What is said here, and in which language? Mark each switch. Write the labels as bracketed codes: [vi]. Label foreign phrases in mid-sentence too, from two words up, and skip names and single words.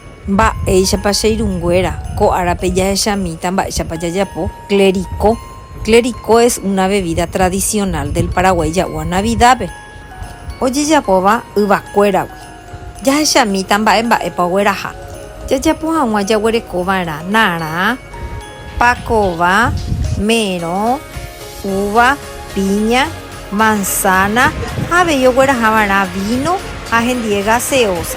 [gn] Mba'éichapa che irũnguéra ko árape jahechamíta mba'éichapa jajapo clericó. [es] Clericó es una bebida tradicional del Paraguay [gn] ja'úva Navidadpe. Ojejapóva yvakuéragui. Jahechamíta mba'épa ogueraha. Jajapo hag̃ua jaguerekova'erã narã, pakova, mérõ, [es] uva, piña, manzana [gn] ha avei oguerahava'erã vino ha hendie gaseosa.